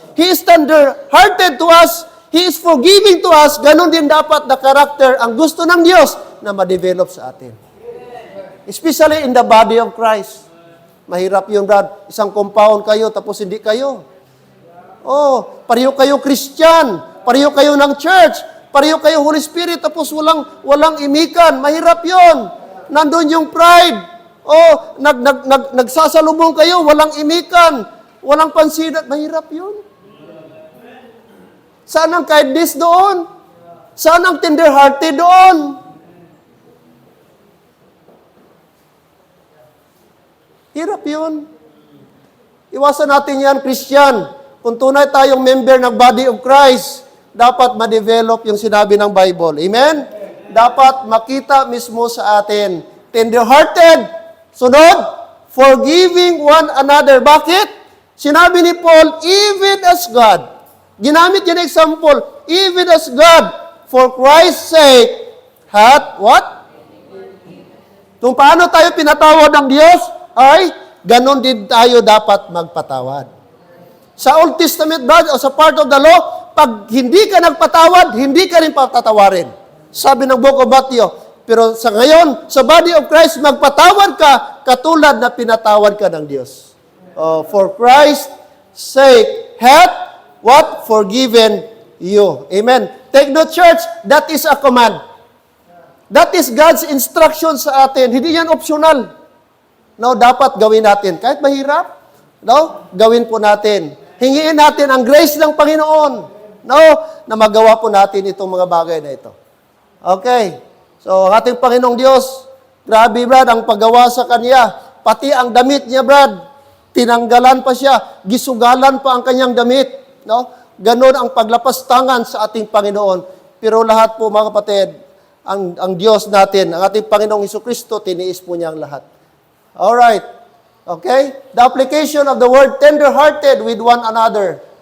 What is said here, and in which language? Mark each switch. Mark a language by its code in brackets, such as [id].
[en] He is tender-hearted to us. He is forgiving to us. [tl] Ganon din dapat na karakter ang gusto ng Diyos na ma-develop sa atin. [en] Especially in the body of Christ. [tl] Mahirap yun, Brad. Isang compound kayo, tapos hindi kayo. Oh, pareho kayo Christian. Pareho kayo ng church. Pareho kayo Holy Spirit, tapos walang imikan. Mahirap yun. Nandun yung pride. Oh, nagsasalubong kayo, walang imikan. Walang pansinat. Mahirap yun. Saan ang kindness doon? Saan ang tender-hearted doon? Hirap yun. Iwasan natin yan, Christian. Kung tunay tayong member ng body of Christ, dapat ma-develop yung sinabi ng Bible. Amen? Dapat makita mismo sa atin. Tender-hearted. Sunod, forgiving one another. Bakit? [en] Sinabi ni Paul, even as God. [tl] Ginamit yan example, [en] even as God, for Christ's sake, hath what? [tl] Kung paano tayo pinatawad ng Diyos, ay ganon din tayo dapat magpatawad. Sa Old Testament, brother, o sa part of the law, pag hindi ka nagpatawad, hindi ka rin patatawarin. Sabi ng Book of Matthew. Pero sa ngayon, sa body of Christ, magpatawad ka katulad na pinatawad ka ng Diyos. [en] For Christ's sake, hath what? Forgiven you. Amen. Take note, church, that is a command. That is God's instruction [tl] sa atin. Hindi yan optional. No, dapat gawin natin. Kahit mahirap, no, gawin po natin. Hingiin natin ang grace ng Panginoon, no, na magawa po natin itong mga bagay na ito. Okay. So, ang ating Panginoong Diyos, grabe, Brad, ang paggawa sa Kanya. Pati ang damit niya, Brad, tinanggalan pa siya. Gisugalan pa ang kanyang damit. No? Ganon ang paglapastangan sa ating Panginoon. Pero lahat po, mga kapatid, ang Diyos natin, ang ating Panginoong Jesucristo, tiniis po niya ang lahat. [en] Alright. Okay? The application of the word tender-hearted with one another.